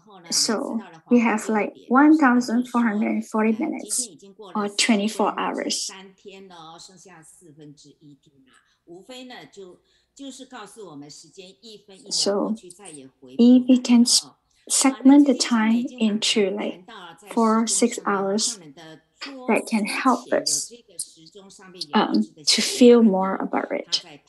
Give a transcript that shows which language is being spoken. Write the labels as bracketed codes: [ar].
[en] So we have like 1,440 minutes or 24 hours. [zh] 3天了，剩下1/4天啊，无非呢就是告诉我们时间1分1秒过去再也回不来。 [en] If we can segment the time into like 4-6 hours, that can help us to feel more about it.